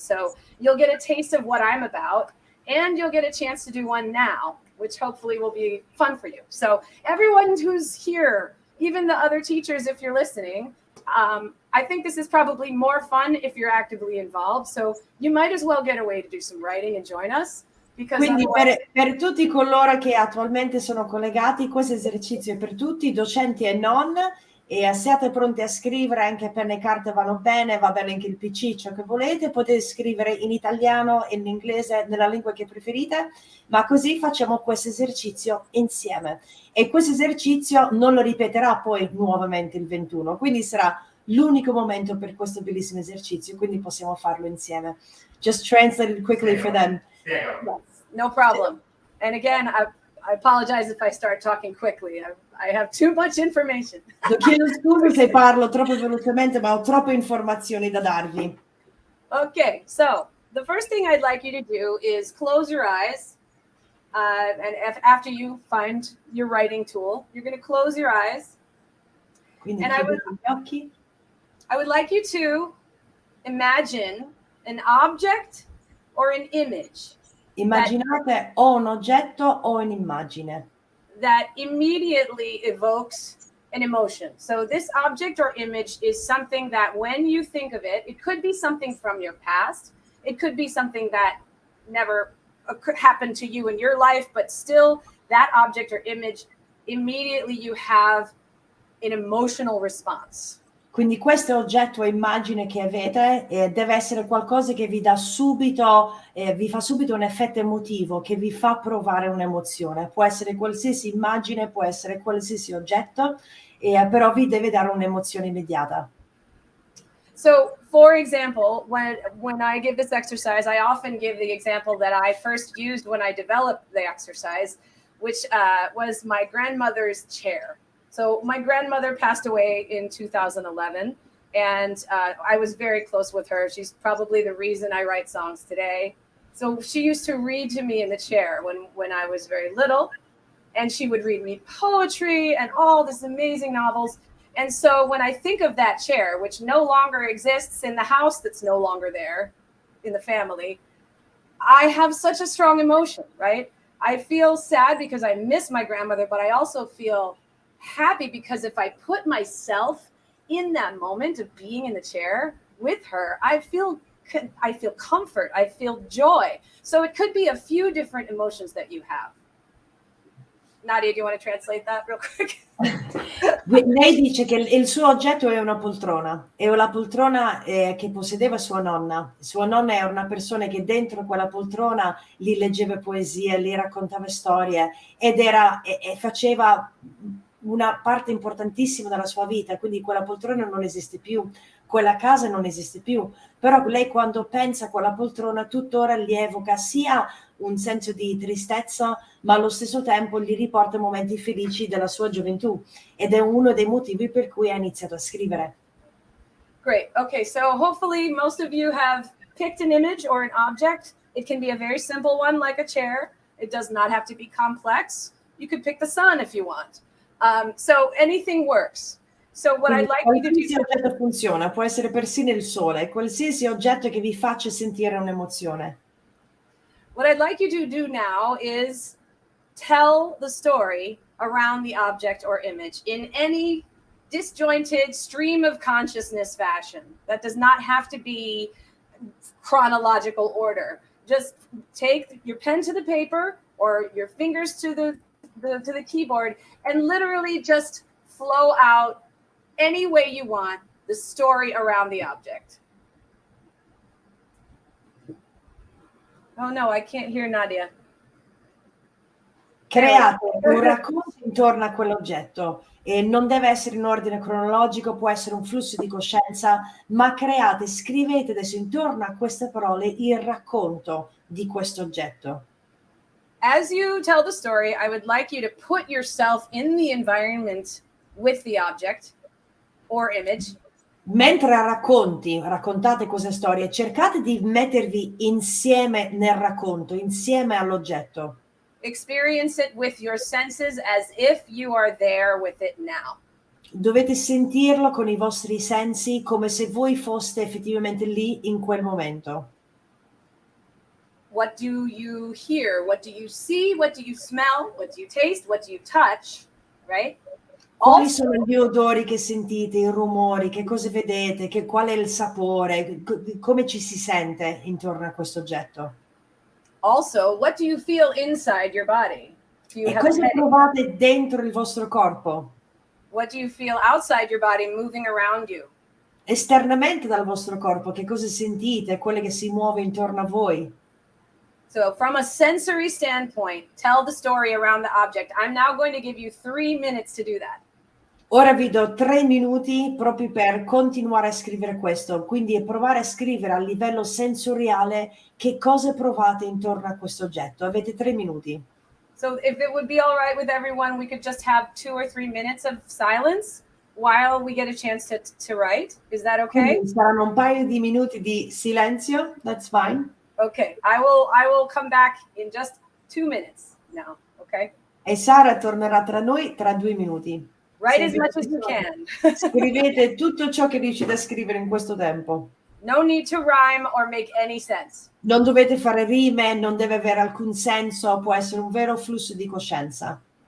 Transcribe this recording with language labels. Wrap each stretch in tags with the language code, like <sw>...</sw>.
<en>So you'll get a taste of what I'm about, and you'll get a chance to do one now, which hopefully will be fun for you. So everyone who's here, even the other teachers, if you're listening, I think this is probably more fun if you're actively involved. So you might as well get away to do some writing and join us.</en> <it>Quindi per tutti coloro che attualmente sono collegati, questo esercizio è per tutti, docenti e non, e siate pronti a scrivere, anche penna e carta vanno bene, va bene anche il PC, ciò che volete, potete scrivere in italiano e in inglese, nella lingua che preferite, ma così facciamo questo esercizio insieme. E questo esercizio non lo ripeterà poi nuovamente il 21, quindi sarà l'unico momento per questo bellissimo esercizio, quindi possiamo farlo insieme.</it> <en>Just translate it quickly for them. Yes, no problem. And again, I apologize if I start talking quickly. I have too much information.</en> <it>Chiedo scusa se parlo troppo velocemente, ma ho troppe informazioni da darvi.</it> <en>Okay, so the first thing I'd like you to do is close your eyes. And after you find your writing tool, you're going to close your eyes.</en> <it>Quindi</it> <en>and</en> <it>chiudete gli occhi.</it> <en>I would like you to imagine an object or an image.</en> <it>Immaginate o un oggetto o un'immagine</it> <en>that immediately evokes an emotion. So this object or image is something that when you think of it, it could be something from your past. It could be something that never happened to you in your life, but still that object or image, immediately you have an emotional response.</en> <it>Quindi questo oggetto o immagine che avete deve essere qualcosa che vi dà subito, vi fa subito un effetto emotivo, che vi fa provare un'emozione. Può essere qualsiasi immagine, può essere qualsiasi oggetto, però vi deve dare un'emozione immediata.</it> <en>So, for example, when I give this exercise, I often give the example that I first used when I developed the exercise, which was my grandmother's chair. So my grandmother passed away in 2011, and I was very close with her. She's probably the reason I write songs today. So she used to read to me in the chair when I was very little, and she would read me poetry and all these amazing novels. And so when I think of that chair, which no longer exists in the house, that's no longer there in the family, I have such a strong emotion, right? I feel sad because I miss my grandmother, but I also feel happy because if I put myself in that moment of being in the chair with her, I feel comfort, I feel joy. So it could be a few different emotions that you have. Nadia, do you want to translate that real quick?</en> <it>Lei dice che il suo oggetto è una poltrona che possedeva sua nonna. Sua nonna era una persona che dentro quella poltrona gli leggeva poesie, gli raccontava storie ed faceva una parte importantissima della sua vita, quindi quella poltrona non esiste più, quella casa non esiste più, però lei quando pensa a quella poltrona tuttora gli evoca sia un senso di tristezza, ma allo stesso tempo gli riporta momenti felici della sua gioventù ed è uno dei motivi per cui ha iniziato a scrivere.</it> <en>Great. Okay, so hopefully most of you have picked an image or an object. It can be a very simple one like a chair. It does not have to be complex. You could pick the sun if you want. So anything works. So what I'd like you to do...</en> <it>Qualsiasi oggetto funziona, può essere persino il sole, qualsiasi oggetto che vi faccia sentire un'emozione.</it> <en>What I'd like you to do now is tell the story around the object or image in any disjointed stream of consciousness fashion. That does not have to be chronological order. Just take your pen to the paper or your fingers to the keyboard and literally just flow out any way you want the story around the object. Oh no, I can't hear Nadia.</en> <it>Create un racconto intorno a quell'oggetto e non deve essere in ordine cronologico, può essere un flusso di coscienza, ma scrivete adesso intorno a queste parole il racconto di questo oggetto.</it> <en>As you tell the story, I would like you to put yourself in the environment with the object or image.</en> <it>Mentre raccontate queste storie, cercate di mettervi insieme nel racconto, insieme all'oggetto.</it> <en>Experience it with your senses as if you are there with it now.</en> <it>Dovete sentirlo con i vostri sensi come se voi foste effettivamente lì in quel momento.</it> <en>What do you hear? What do you see? What do you smell? What do you taste? What do you touch? Right?</en> <it>Quali sono gli odori che sentite, i rumori, che cosa vedete, qual è il sapore, come ci si sente intorno a questo oggetto?</it> <en>Also, what do you feel inside your body? Do you</en> <it>E</it> <en>have</en> <it>cosa provate dentro il vostro corpo?</it> <en>What do you feel outside your body moving around you?</en> <it>Esternamente dal vostro corpo, che cosa sentite, quello che si muove intorno a voi?</it> <en>So from a sensory standpoint, tell the story around the object. I'm now going to give you 3 minutes to do that.</en> <it>Ora vi do 3 minuti proprio per continuare a scrivere questo, quindi provare a scrivere a livello sensoriale che cosa provate intorno a questo oggetto. Avete 3 minuti.</it> <en>So if it would be all right with everyone, we could just have 2 or 3 minutes of silence while we get a chance to write. Is that okay?</en> <it>Quindi saranno un paio di minuti di silenzio.</it> <en>That's fine. Okay, I will come back in just 2 minutes now, okay?</en> <it>E Sara tornerà tra noi tra 2 minuti.</it> <en>Write as much as you can.</en> <it>Scrivete tutto ciò che riuscite a scrivere in questo tempo.</it> <en>No need to rhyme or make any sense.</en> <it>Non dovete fare rime, non deve avere alcun senso, può essere un vero flusso di coscienza.</it>